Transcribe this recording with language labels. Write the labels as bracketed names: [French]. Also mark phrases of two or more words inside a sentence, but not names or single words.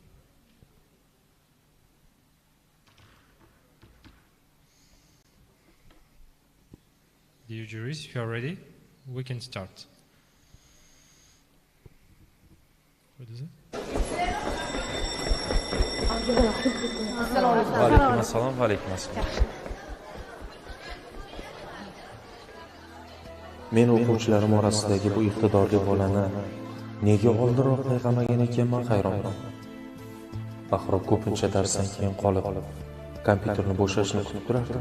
[English] Dear juries, if you are ready, we can start. What is it? [Arabic] Alaikum assalam, alaikum assalam. [Uzbek] Men o'quvchilarim orasidagi bu iqtidorli bolani nega oldinroq payqamagan ekanman hayronman. Bahro ko'pincha darsdan keyin qolib, kompyuterni bo'shashni kutib turardi-ku.